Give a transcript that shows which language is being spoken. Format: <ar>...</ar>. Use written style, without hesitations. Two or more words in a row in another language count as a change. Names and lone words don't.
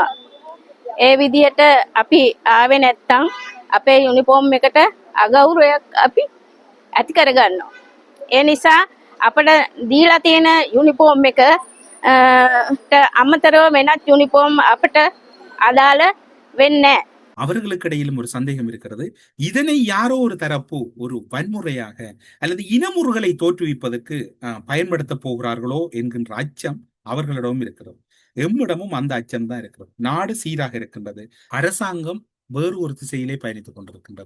<si>ඒ විදිහට අපි ආවේ නැත්තම් අපේ යුනිෆෝම් එකට අගෞරවයක් අපි ඇති කරගන්නවා. ඒ නිසා අපිට දීලා තියෙන යුනිෆෝම් එක අමතරව වෙනත් යුනිෆෝම් අපිට අදාළ වෙන්නේ නැහැ.</si> <ta>அவர்களுக்கு இடையிலும் ஒரு சந்தேகம் இருக்கிறது. இதனை யாரோ ஒரு தரப்பு ஒரு வன்முறையாக அல்லது இனமுறுகளை தோற்றுவிப்பதற்கு பயன்படுத்த போகிறார்களோ என்கின்ற அச்சம் அவர்களிடமும் இருக்கிறது. எம்மிடமும் அந்த அச்சம் தான் இருக்கிறது. நாடு சீராக இருக்கின்றது, அரசாங்கம் வேறு ஒரு திசையிலே பயணித்துக் கொண்டிருக்கின்றது.</ta>